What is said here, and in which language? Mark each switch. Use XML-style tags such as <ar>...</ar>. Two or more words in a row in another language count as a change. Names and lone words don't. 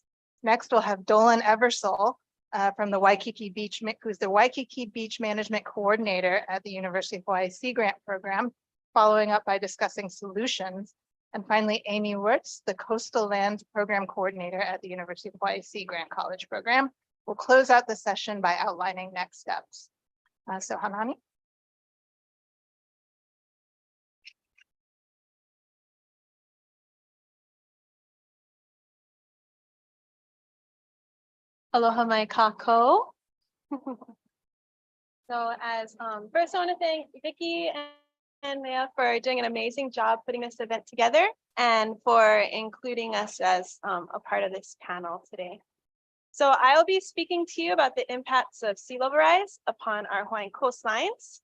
<en>Next, we'll have Dolan Eversole from the Waikiki Beach, who's the Waikiki Beach Management Coordinator at the University of Hawaii Sea Grant Program, following up by discussing solutions. And finally, Amy Wirtz, the Coastal Land Program Coordinator at the University of Hawaii Sea Grant College Program, will close out the session by outlining next steps. So Haunani.</en> <haw>Aloha mai kako.</haw> <en>So as first I want to thank Vicky and Leah for doing an amazing job putting this event together and for including us as a part of this panel today. So I will be speaking to you about the impacts of sea level rise upon our Hawaiian coastlines.</en>